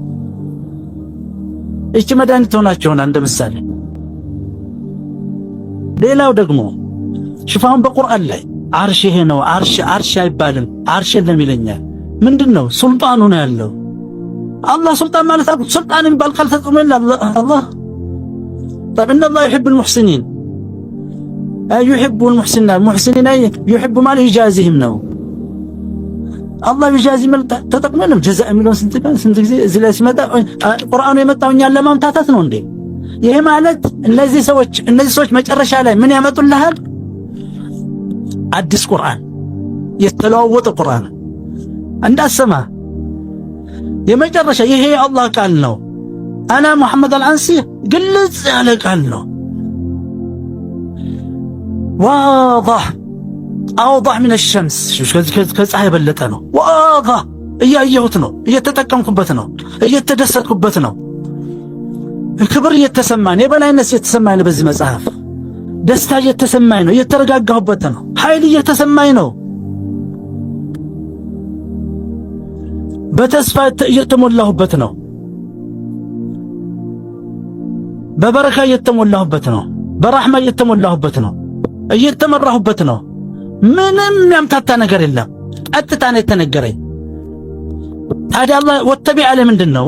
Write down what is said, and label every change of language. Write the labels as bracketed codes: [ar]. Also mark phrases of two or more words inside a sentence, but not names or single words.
[am] እቺ መድኃኒት ሆናቸውና እንደ ምሳሌ። ሌላው ደግሞ ሽፋውን በቁርአን ላይ አርሽ ይሄ ነው። አርሽ አይባልም፣ አርሽ የለም ይለኛል። ምንድነው? ሱልጣኑ ነው ያለው። አላህ ሱልጣን ማለት ሱልጣን የሚባል ቃል ተጠቅሞል አላህ። [ar] طيب ان الله يحب المحسنين يحب المحسنين يحب ما يجازيهم [am] ነው አላህ ይጃዚ ማለት ተጠቅመንም ጀዛእ የሚለውን ስንት ጊዜ እዚህ ላይ ሲመጣ ቁርአኑ የመጣው እኛን ለማምታታት ነው እንዴ? ይሄ ማለት እነዚህ ሰዎች መጨረሻ ላይ ምን ያመጡልሃል? አዲስ ቁርአን፣ የተለዋወጠ ቁርአን እንዳሰማ የመጨረሻ ይሄ የአላህ ቃል ነው። አና መሐመድ አልአንሲ ግልጽ ያለ ቃል ነው። [ar] واضح أوضح من الشمس [am] ከፀሐይ የበለጠ ነው። ዋضح እያየሁት ነው፣ እየተጠቀምኩበት ነው፣ እየተደሰትኩበት ነው። ክብር እየተሰማኝ፣ የበላይነት እየተሰማኝ ነው። በዚህ መጽሐፍ ደስታ እየተሰማኝ ነው፣ እየተረጋጋሁበት ነው። ኃይል እየተሰማኝ ነው። በተስፋ እየተሞላሁበት ነው። በበረካ እየተሞላሁበት ነው። በራህማ እየተሞላሁበት ነው። እየተመራሁበት ነው። ምንም ያምታታ ነገር የለም። ቀጥታ ነው የተነገረኝ። ታዲያ አላህ ወተቢዕ አለ ምንድነው?